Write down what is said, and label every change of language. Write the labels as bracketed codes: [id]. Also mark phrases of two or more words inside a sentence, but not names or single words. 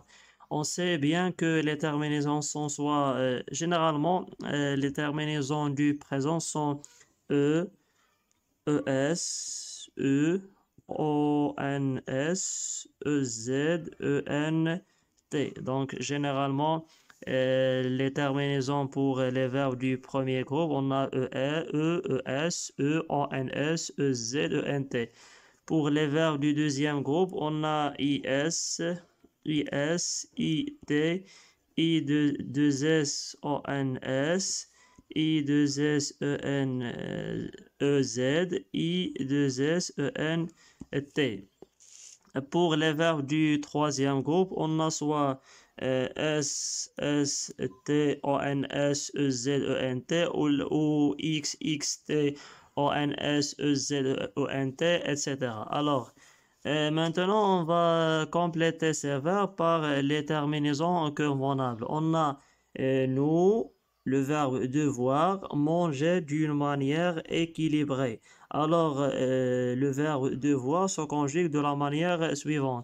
[fr] On sait bien que les terminaisons sont généralement, les terminaisons du présent sont E, ES, E, ONS, EZ, EN, Donc, généralement, les terminaisons pour les verbes du premier groupe, on a ES, EONS, EZ, ENT. Pour les verbes du deuxième groupe, on a IS, IT, I2S, ONS, I2S, EZ, I2S, ENT. Pour les verbes du troisième groupe, on a soit S, S, T, O, N, S, E, Z, E, N, T ou X, X, T, O, N, S, E, Z, E, N, T, etc. Alors, maintenant, on va compléter ces verbes par les terminaisons convenables. On a nous, le verbe devoir, manger d'une manière équilibrée. Alors, le verbe devoir se conjugue de la manière suivante.